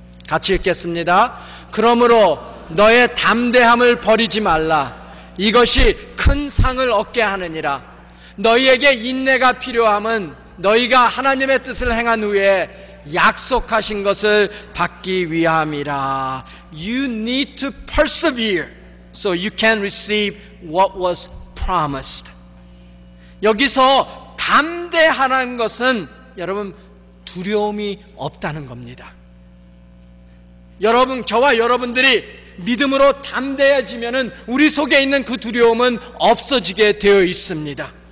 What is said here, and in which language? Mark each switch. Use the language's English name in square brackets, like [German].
[Korean] 같이 읽겠습니다. 그러므로 너의 담대함을 버리지 말라. 이것이 큰 상을 얻게 하느니라. 너희에게 인내가 필요함은 너희가 하나님의 뜻을 행한 후에 약속하신 것을 받기 위함이라. [English] You need to persevere so you can receive what was promised. [Korean] 여기서 담대하라는 것은 여러분 두려움이 없다는 겁니다. 여러분, 저와 여러분들이 믿음으로 담대해지면은 우리 속에 있는 그 두려움은 없어지게 되어 있습니다.